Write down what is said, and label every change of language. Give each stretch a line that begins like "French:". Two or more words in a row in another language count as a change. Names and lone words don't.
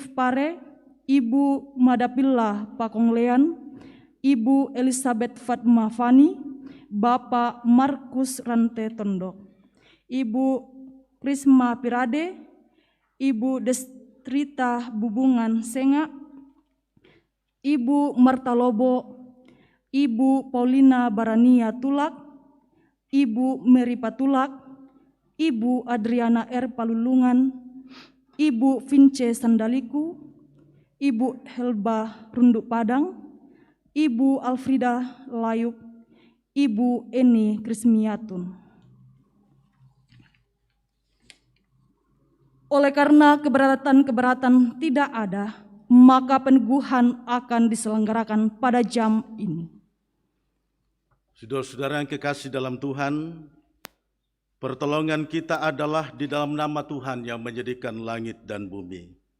Indonesian: Pare, Ibu Madapilla Pakonglean, Ibu Elizabeth Fatma Fani, Bapak Markus Rante Tondok, Ibu Prisma Pirade, Ibu Destrita Bubungan Senga, Ibu Marta Lobo, Ibu Paulina Barania Tulak, Ibu Mary Patulak, Ibu Adriana R. Palulungan, Ibu Vince Sandaliku, Ibu Helba Runduk Padang, Ibu Alfrida Layuk, Ibu Eni Krismiatun. Oleh karena keberatan-keberatan tidak ada, maka peneguhan akan diselenggarakan pada jam ini. Saudara-saudara yang kekasih dalam Tuhan, pertolongan kita adalah di dalam nama Tuhan yang menjadikan langit dan bumi.